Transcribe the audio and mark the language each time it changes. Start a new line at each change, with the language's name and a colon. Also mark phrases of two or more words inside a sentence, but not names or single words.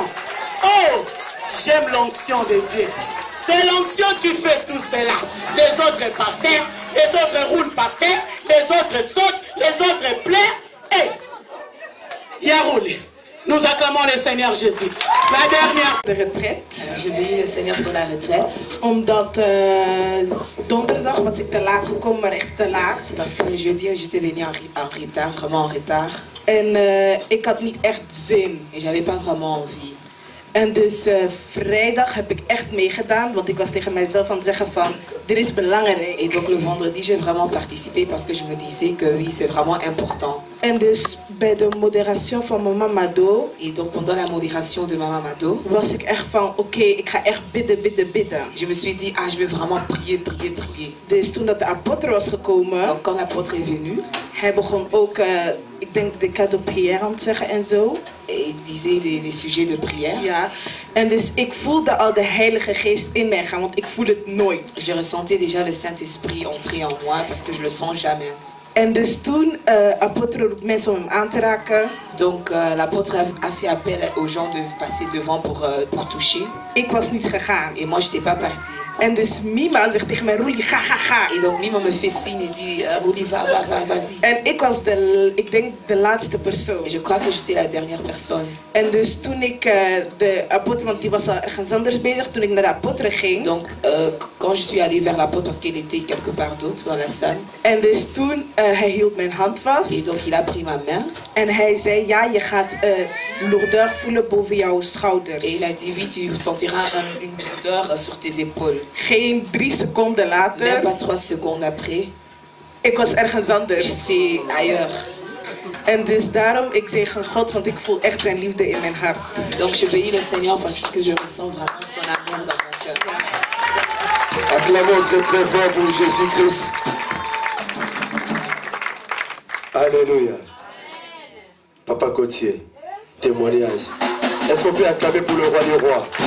French: Oh, j'aime l'onction de Dieu. C'est l'onction qui fait tout cela. Les autres partent, les autres roulent par terre, les autres sautent, les autres pleurent. Et il a roulé. Nous acclamons le Seigneur Jésus. La dernière de retraite. Je bénis le Seigneur pour la retraite.
Dutch: Omdat donderdag was ik te laat gekomen, maar echt te laat.
French: Parce que jeudi j'étais venu en retard, vraiment en retard.
Dutch: En ik had niet echt zin.
French: Et j'avais pas vraiment envie.
Dutch: En dus vrijdag heb ik echt meegedaan, want ik was tegen mijzelf aan het zeggen van, dit is belangrijk.
French: Et donc le vendredi j'ai vraiment participé parce que je me disais que oui, c'est vraiment important.
Dutch: En dus bij de moderatie van Mama Mado.
French: Et donc pendant la modération de Mama Mado.
Dutch: Was ik echt van, oké, ik ga echt bidden.
French: Je me suis dit, je vais vraiment prier.
Dutch: Dus toen dat de apotre was gekomen.
French: Donc quand l'apôtre est venu.
Dutch: Hij begon ook, ik denk de
French: cadeau prière
Dutch: aan te zeggen en zo.
French: Et il disait des sujets de prière.
Dutch: Ja. En dus ik voelde al de Heilige Geest in mij gaan, want ik voel het nooit.
French: Je ressentais déjà le Saint-Esprit entrer en moi parce que je le sens jamais.
Dutch: En dus toen apotre roept mensen om hem aan te raken.
French: Donc l'apôtre a fait appel aux gens de passer devant pour toucher.
Dutch: Ik was niet gegaan.
French: Et moi j'étais pas partie.
Dutch: En dus Mima zegt tegen mij, Roelie, ga.
French: Et donc Mima me fait signe et dit, Roelie, vas-y.
Dutch: En ik was ik denk de laatste persoon.
French: Et je crois que j'étais la dernière personne.
Dutch: En dus toen ik de apotre, want die was al ergens anders bezig, toen ik naar de apotre ging.
French: Donc quand je suis allée vers l'apôtre parce qu'il était quelque part d'autre dans la salle.
Dutch: En dus toen hij hield mijn hand vast.
French: Et donc il a pris ma main.
Dutch: En hij zei, ja, je gaat lourdeur voelen boven jouw schouders.
French: Et il a dit, oui, tu sentiras une lourdeur sur tes épaules.
Dutch: Geen 3 seconden later.
French: Même pas 3 secondes après.
Dutch: Ik was ergens anders.
French: J'étais ailleurs.
Dutch: En dus daarom, ik zeg God, want ik voel echt zijn liefde in mijn hart.
French: Donc je bénis le Seigneur parce que je ressens vraiment son amour dans mon cœur. Acclamons très très fort pour Jésus-Christ. Alléluia. Papa Gauthier, témoignage. Est-ce qu'on peut acclamer pour le roi des rois?